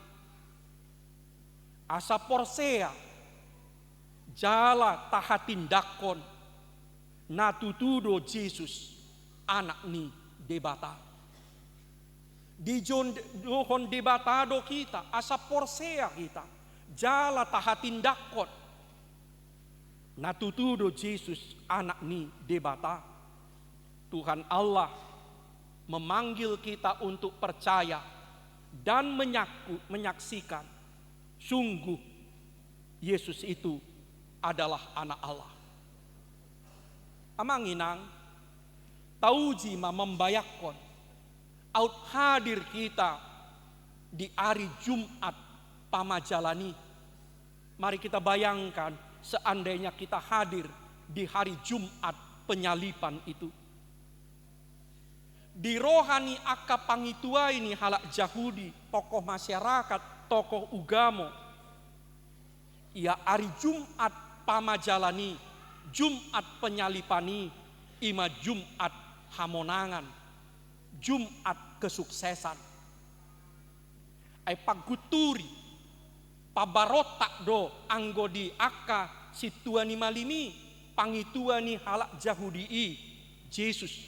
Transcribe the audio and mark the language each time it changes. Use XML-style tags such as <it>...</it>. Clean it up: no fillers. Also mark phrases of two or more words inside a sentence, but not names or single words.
<bbc>Asa porsea jala tahatindakon natutudo Yesus anak ni debata. Di johon debatado kita asa porsea kita jala tahatindakon natutudo Yesus anak ni debata.</bbc> <id>Tuhan Allah memanggil kita untuk percaya dan menyaksikan sungguh Yesus itu adalah anak Allah.</id> <bbc>Amanginang tauji ma membayakon out</bbc> <id>hadir kita di hari Jumat</id> <bbc>pamajalani.</bbc> <id>Mari kita bayangkan seandainya kita hadir di hari Jumat penyalipan itu.</id> <bbc>Di rohani aka pangitua ini halak Yahudi,</bbc> <id>tokoh masyarakat,</id> <bbc>tokoh ugamo. Ia hari Jumat pamajalani, Jumat penyalipani, ima Jumat hamonangan,</bbc> <id>Jumat kesuksesan.</id> <bbc>Ai paguturi, pabarotak do anggodi aka situani malimi, pangituani halak Yahudi Yesus.</bbc>